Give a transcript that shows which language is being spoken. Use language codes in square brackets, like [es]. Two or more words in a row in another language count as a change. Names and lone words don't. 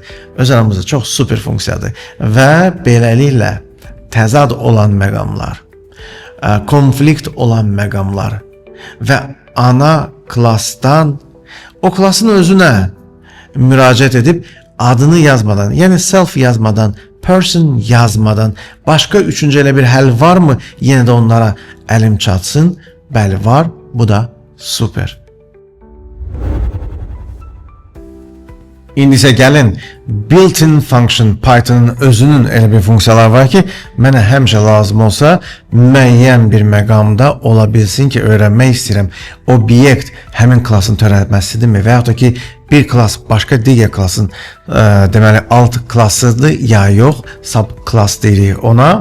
[az] Öz aramızda çox super funksiyadır və beləliklə təzad olan məqamlar, konflikt olan məqamlar və ana klassdan o klassın özünə müraciət edib adını yazmadan, yəni self yazmadan, person yazmadan başqa üçüncü elə bir həll varmı? Yenə də onlara əlim çatsın. Bəli var. Bu da super. İndi isə gəlin [en] built-in function [az] Python'ın özünün elə bir funksiyalar var ki, mənə həmişə lazım olsa müəyyən bir məqamda ola bilsin ki, öyrənmək istəyirəm. Obyekt həmin klassın törətməsidirmi və yaxud da ki, bir klass başqa digər klassın deməli alt klassıdır ya yox, subklass deyirik ona.